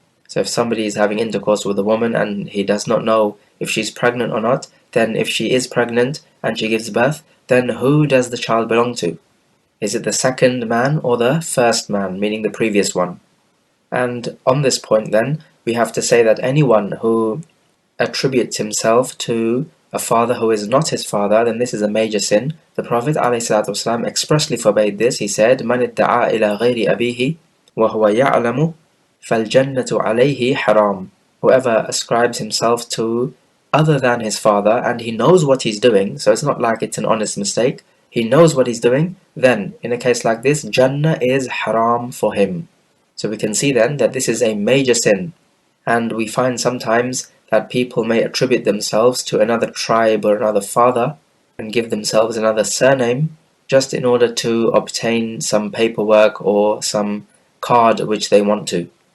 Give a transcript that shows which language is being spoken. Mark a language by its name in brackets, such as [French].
[English] So if somebody is having intercourse with a woman and he does not know if she's pregnant or not, then if she is pregnant and she gives birth, then who does the child belong to? Is it the second man or the first man, meaning the previous one? And on this point then, we have to say that anyone who attributes himself to a father who is not his father, then this is a major sin. The Prophet ﷺ expressly forbade this. He said, [Arabic] مَنِ ادَّعَى إِلَى غَيْرِ أَبِيهِ وَهُوَ يَعْلَمُ فَالْجَنَّةُ عَلَيْهِ حَرَامٌ. [English] Whoever ascribes himself to other than his father and he knows what he's doing, so it's not like it's an honest mistake, he knows what he's doing, then in a case like this, Jannah is haram for him. So we can see then that this is a major sin. And we find sometimes that people may attribute themselves to another tribe or another father and give themselves another surname just in order to obtain some paperwork or some card which they want to.